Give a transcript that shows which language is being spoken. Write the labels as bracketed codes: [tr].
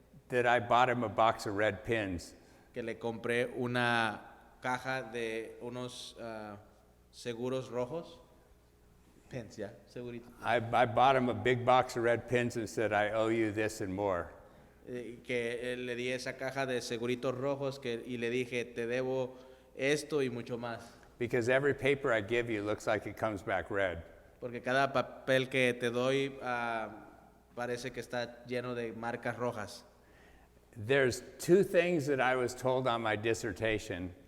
[en] that I bought him a box of red pins. [es] que le compré una caja de unos seguros rojos. Pens, ya, seguritos. [en] I bought him a big box of red pins and said, I owe you this and more. [es] Que le di esa caja de seguritos rojos y le dije, te debo esto y mucho más. [en] Because every paper I give you looks like it comes back red. [es] Porque cada papel que te doy parece que está lleno de marcas rojas. [en] There's two things that I was told on my dissertation